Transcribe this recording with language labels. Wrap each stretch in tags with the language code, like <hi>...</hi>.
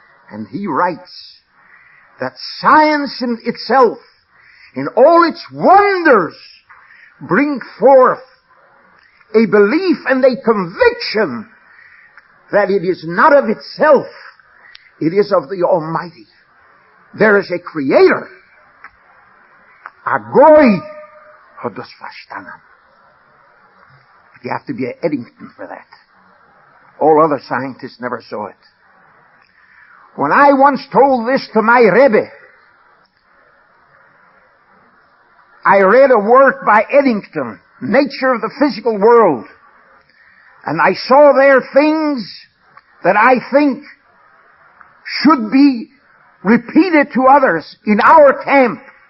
<en>And he writes that science in itself, in all its wonders, bring forth a belief and a conviction that it is not of itself, it is of the Almighty. There is a Creator.</en> <yi>A Goy hat das verstanden.</yi> <en>But you have to be an Eddington for that. All other scientists never saw it. When I once told this to my Rebbe, I read a work by Eddington, Nature of the Physical World, and I saw there things that I think should be repeated to others in our camp.</en>